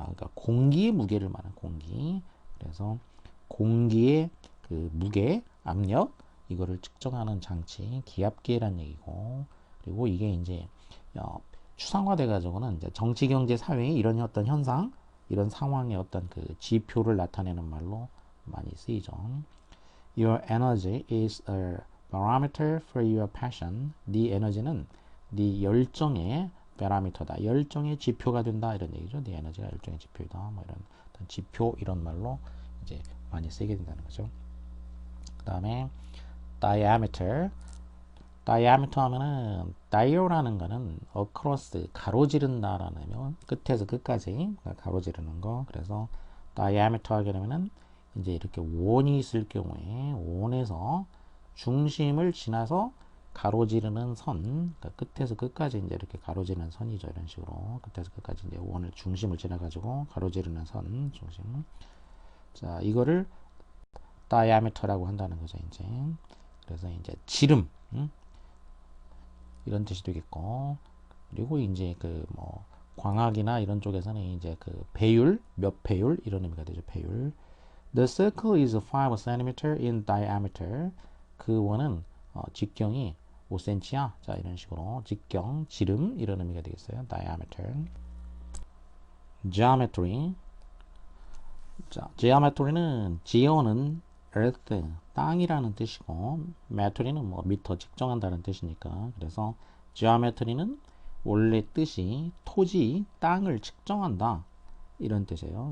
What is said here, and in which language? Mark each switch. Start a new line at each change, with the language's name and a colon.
Korean: 그러니까 공기의 무게를 말하는 공기. 그래서 공기의 그 무게, 압력, 이거를 측정하는 장치, 기압계란 얘기고, 그리고 이게 이제 추상화돼 가지고는 이제 정치, 경제, 사회 이런 어떤 현상, 이런 상황의 어떤 그 지표를 나타내는 말로 많이 쓰이죠.
English: Your energy is a barometer for your passion.
Korean: 네 에너지는 네 열정의 베라미터다. 열정의 지표가 된다. 이런 얘기죠. 네 에너지가 열정의 지표이다. 뭐 이런 지표 이런 말로 이제 많이 쓰게 된다는 거죠. 그 다음에 diameter. diameter 하면은 dia라는 거는 across, 가로지른다라는 면 끝에서 끝까지 가로지르는 거. 그래서 diameter 하게 되면은 이제 이렇게 원이 있을 경우에 원에서 중심을 지나서 가로지르는 선, 그러니까 끝에서 끝까지 이제 이렇게 가로지르는 선이죠. 이런 식으로 끝에서 끝까지 이제 원을 중심을 지나가지고 가로지르는 선 중심. 자, 이거를 diameter라고 한다는 거죠. 이제 그래서 이제 지름, 이런 뜻이 되겠고, 그리고 이제 그 뭐 광학이나 이런 쪽에서는 이제 그 배율, 몇 배율 이런 의미가 되죠. 배율.
English: The circle is 5 cm in diameter.
Korean: 그 원은 직경이 5cm야. 자, 이런 식으로 직경, 지름 이런 의미가 되겠어요.
English: diameter. geometry.
Korean: 자, geometry는 geo는 earth, 땅이라는 뜻이고 metry는 뭐 미터 측정한다는 뜻이니까 그래서 geometry는 원래 뜻이 토지, 땅을 측정한다 이런 뜻이에요.